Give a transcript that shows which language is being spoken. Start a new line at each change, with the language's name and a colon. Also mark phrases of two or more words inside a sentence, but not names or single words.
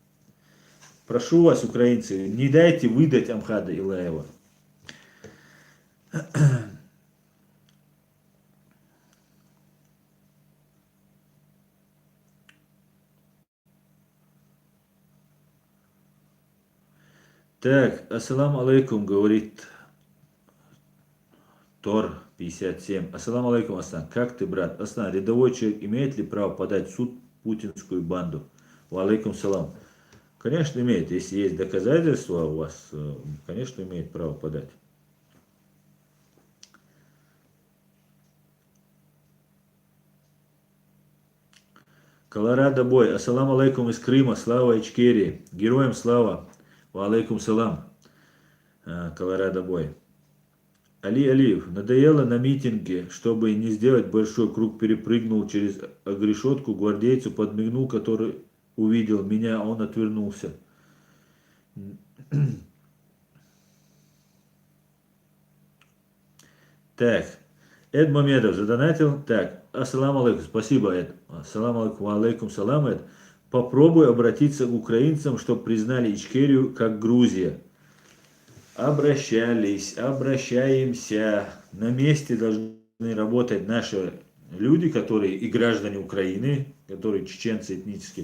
Russian: Прошу вас, украинцы, не дайте выдать Амхада Илаева. Так,
Arabic: السلام عليكم,
Russian: говорит Тор 57.
Arabic: السلام عليكم,
Russian: Асан. Как ты, брат? Асан, рядовой человек имеет ли право подать в суд путинскую банду?
Arabic: وعليكم السلام.
Russian: Конечно, имеет. Если есть доказательства у вас, конечно, имеет право подать. Колорадо бой.
Arabic: السلام عليكم
Russian: из Крыма. Слава Ичкерии. Героям слава.
Arabic: وعليكم السلام.
Russian: Колорадо бой. Али Алиев, надоело на митинге, чтобы не сделать большой круг, перепрыгнул через решетку, гвардейцу подмигнул, который увидел меня, а он отвернулся. Так, Эд Мамедов задонатил. Так,
Arabic: السلام عليكم, спасибо, Эд. السلام عليكم، عليكم السلام, Эд.
Russian: Попробуй обратиться к украинцам, чтобы признали Ичкерию как Грузия. Обращались, обращаемся. На месте должны работать наши люди, которые и граждане Украины, которые чеченцы этнические.